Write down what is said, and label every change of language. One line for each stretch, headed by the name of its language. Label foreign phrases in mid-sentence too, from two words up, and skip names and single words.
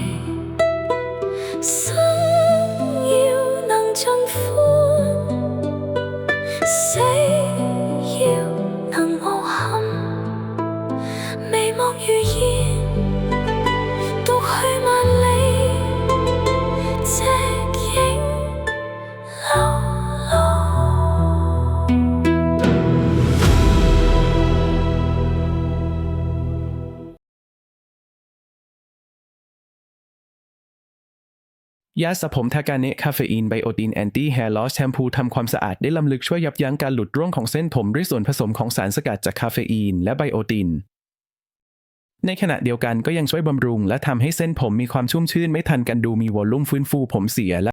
Chinese: 生要能盡歡，死要能無憾，微望如煙，獨去萬里，隻影
Thai: ยาสระผมทากาเนะคาเฟอีนไบโอตินแอนตี้แฮร์ลอสแชมพูทำความสะอาดได้ล้ำลึกช่วยยับยั้งการหลุดร่วงของเส้นผมด้วยส่วนผสมของสารสกัดจากคาเฟอีนและไบโอตินในขณะเดียวกันก็ยังช่วยบำรุงและทำให้เส้นผมมีความชุ่มชื่นไม่ทันกันดูมีวอลลุ่มฟื้นฟูผมเสียและ